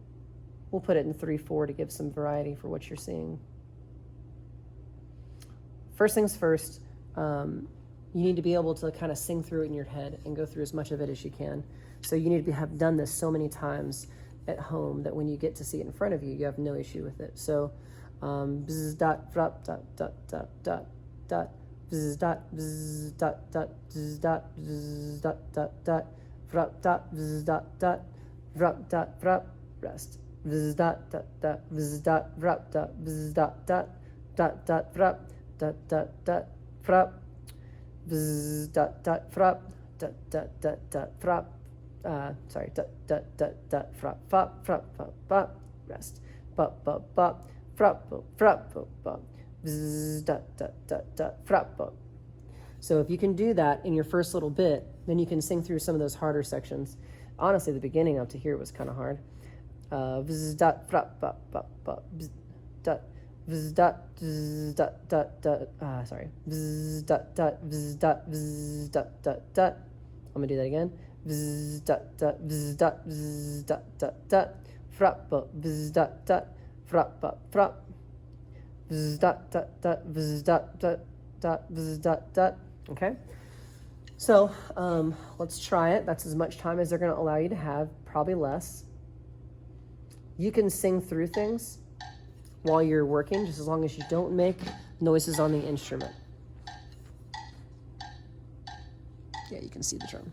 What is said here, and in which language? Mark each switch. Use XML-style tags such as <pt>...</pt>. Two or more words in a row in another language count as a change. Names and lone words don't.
<en>We'll put it in 3/4 to give some variety for what you're seeing. First things first, you need to be able to kind of sing through it in your head and go through as much of it as you can. So you need to have done this so many times at home that when you get to see it in front of you, you have no issue with it. So, bzz dot frop dot dot dot dot dot bzz dot bzz dot dot bzz dot bzz dot dot dot frop dot bzz dot dot frop dot frop rest bzz dot dot dot bzz dot frop dot bzz dot dot dot dot frop dot dot dot frop bzz dot dot frop dot dot dot dot frop sorry dot dot dot dot frop fop frop fop fop rest bop bop bop frop bop frop bop bop bzz dot dot dot dot frop bop. So if you can do that in your first little bit, then you can sing through some of those harder sections. Honestly, the beginning up to here was kind of hard. Bzz dot frop bop bop bop bzz dot bzz dot bzz dot dot dot sorry bzz dot dot bzz dot bzz dot dot dot. I'm gonna do that again. Bzz dot dot bzz dot bzz dot dot dot frap, bzz, dot, dot, frap, frap, bzz, dot, dot, dot, bzz, dot, dot, dot, bzz, dot, dot. Okay? So let's try it. That's as much time as they're going to allow you to have, probably less. You can sing through things while you're working, just as long as you don't make noises on the instrument. Yeah, you can see the drum.</en>